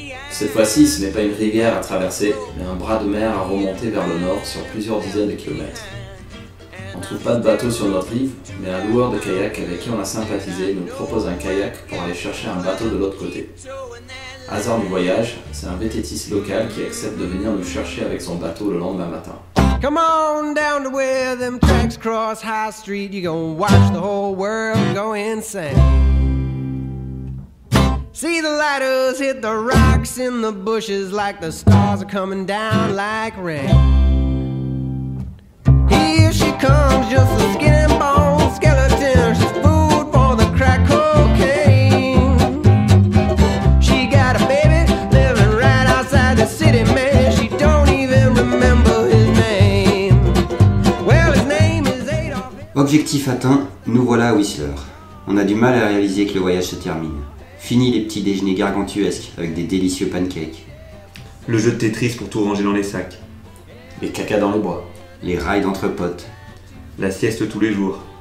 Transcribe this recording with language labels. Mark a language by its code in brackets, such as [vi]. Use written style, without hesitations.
[fr] Cette fois-ci, ce n'est pas une rivière à traverser, mais un bras de mer à remonter vers le nord sur plusieurs dizaines de kilomètres. On ne trouve pas de bateau sur notre rive, mais un loueur de kayak avec qui on a sympathisé nous propose un kayak pour aller chercher un bateau de l'autre côté. Hasard du voyage, c'est un VTTiste local qui accepte de venir nous chercher avec son bateau le lendemain matin. [en] Come on down to where them tracks cross High Street. You gon' watch the whole world go insane. See the lighters hit the rocks in the bushes like the stars are coming down like rain. Here she comes, just a skin and bone skeleton. She's food for the crack cocaine. She got a baby living right outside the city, man. She don't even remember his name. Well, his name is Adolf. [fr] Objectif atteint, nous voilà à Whistler. On a du mal à réaliser que le voyage se termine. Fini les petits déjeuners gargantuesques avec des délicieux pancakes. Le jeu de Tetris pour tout ranger dans les sacs. Les cacas dans les bois. Les rides entre potes. La sieste tous les jours.